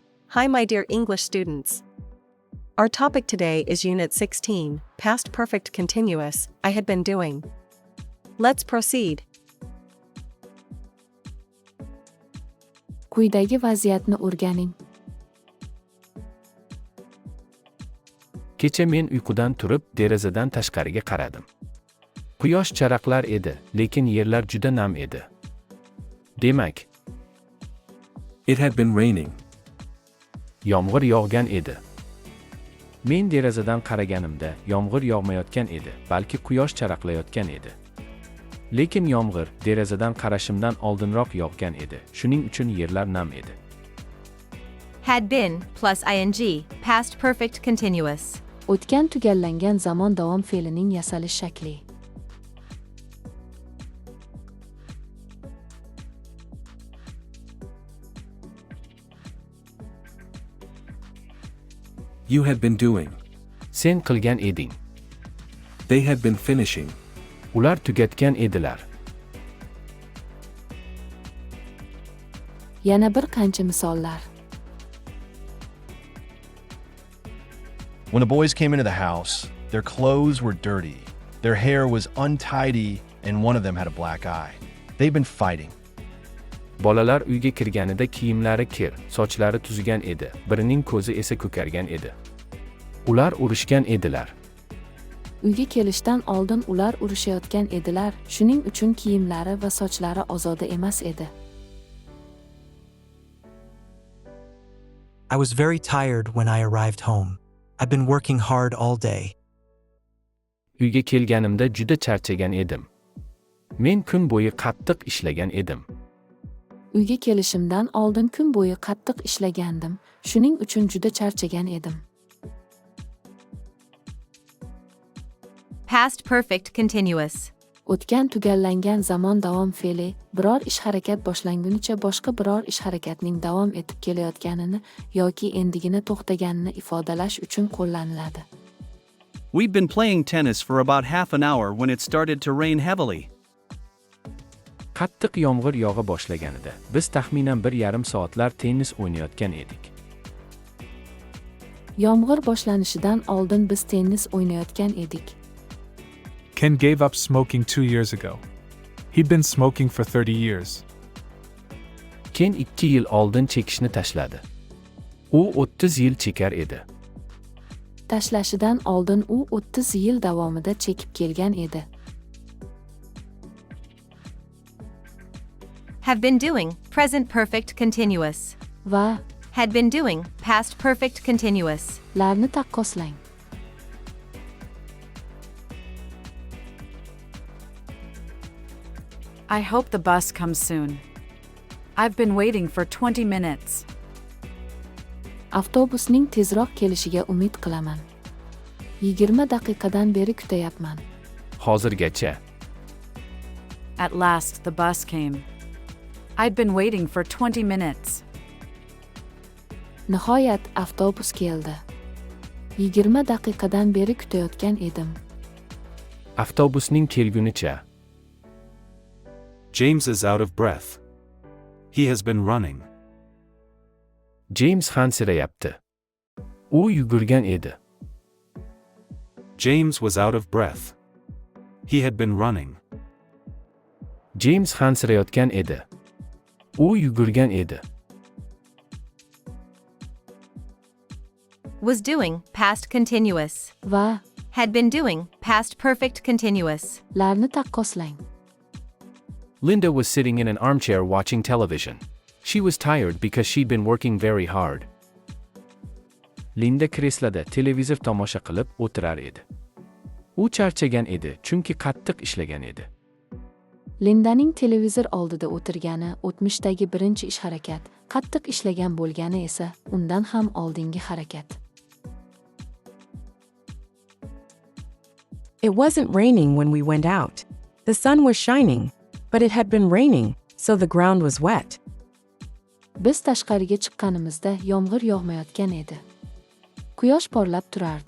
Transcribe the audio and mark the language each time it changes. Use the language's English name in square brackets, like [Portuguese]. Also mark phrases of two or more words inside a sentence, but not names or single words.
[English] Hi, my dear English students. Our topic today is Unit 16, Past Perfect Continuous, I had been doing. Let's proceed. [Uzbek] Quyidagi vaziyatni o'rganing. Kecha men uyqudan turib, derazadan tashqariga qaradim. Quyosh charaqlar edi, lekin yerlar juda nam edi. Demak, [English] It had been raining. [Uzbek] yomg'ir yog'gan edi. Men derazadan qaraganimda yomg'ir yog'mayotgan edi, balki quyosh charaqlayotgan edi. Lekin yomg'ir derazadan qarashimdan oldinroq yog'gan edi. Shuning uchun yerlar nam edi. [English] Had been plus ing, past perfect continuous. [Uzbek] O'tgan tugallangan zamon davom fe'lining yasalish shakli. [English] You had been doing. [Uzbek] Sen qilgan eding. [English] They had been finishing. [Uzbek] Ular tugatgan edilar. Yana bir qancha misollar. [English] When the boys came into the house, their clothes were dirty, their hair was untidy, and one of them had a black eye. They'd been fighting. [Uzbek] Bolalar uyga kirganida kiyimlari kir, sochlari tuzgan edi, birining ko'zi esa ko'kargan edi. Ular urushgan edilar. Uyga kelishdan oldin ular urushayotgan edilar, shuning uchun kiyimlari va sochlari ozoda emas edi. [English] I was very tired when I arrived home. I've been working hard all day. [Uzbek] Uyga kelganimda juda charchagan edim. Men kun bo'yi qattiq ishlagan edim. Uyga kelishimdan oldin kun bo'yi qattiq ishlagandim, shuning uchun juda charchagan edim. [English] Past perfect continuous. [Uzbek] O'tgan tugallangan zamon davom fe'li biror ish harakat boshlangunicha boshqa biror ish harakatning davom etib kelayotganini yoki endigina to'xtaganini ifodalash uchun qo'llaniladi. [English] We'd been playing tennis for about half an hour when it started to rain heavily. [Uzbek] Qattiq yomg'ir yog'a boshlaganida biz taxminan 1,5 soatlar tennis o'ynayotgan edik. Yomg'ir boshlanishidan oldin biz tennis o'ynayotgan edik. [English] Ken gave up smoking 2 years ago. He'd been smoking for 30 years. [Uzbek] Ken 2 yil oldin chekishni tashladi. U 30 yil chekar edi. Tashlashidan oldin u 30 yil davomida chekib kelgan edi. [English] Have been doing, present perfect continuous. [Uzbek] Va [English] Had been doing, past perfect continuous. [Uzbek] larni taqqoslang. [English] I hope the bus comes soon. I've been waiting for 20 minutes. [Uzbek] Avtobusning tezroq kelishiga umid qilaman. 20 daqiqadan beri kutayapman. Hozirgacha. [English] At last the bus came. I'd been waiting for 20 minutes. [Uzbek] Nihoyat avtobus keldi. 20 daqiqadan beri kutayotgan edim. Avtobusning kelgunicha. [English] James is out of breath. He has been running. [Uzbek] James hansirayapti. U yugurgan edi. [English] James was out of breath. He had been running. [Uzbek] James hansirayotgan edi. U yugurgan edi. [English] Was doing, past continuous. [Uzbek] Va [English] Had been doing, past perfect continuous. [Uzbek] larni taqqoslang. [English] Linda was sitting in an armchair watching television. She was tired because she'd been working very hard. [Uzbek] Linda kresloda televizor tomosha qilib o'tirar edi. U charchagan edi, chunki qattiq ishlagan edi. Lindaning televizor oldida o'tirgani o'tmishdagi birinchi ish harakat, qattiq ishlagan bo'lgani esa undan ham oldingi harakat. [English] It wasn't raining when we went out. The sun was shining, but it had been raining, so the ground was wet. [Uzbek] Biz tashqariga chiqqanimizda yomg'ir yog'mayotgan edi. Quyosh porlab turardi.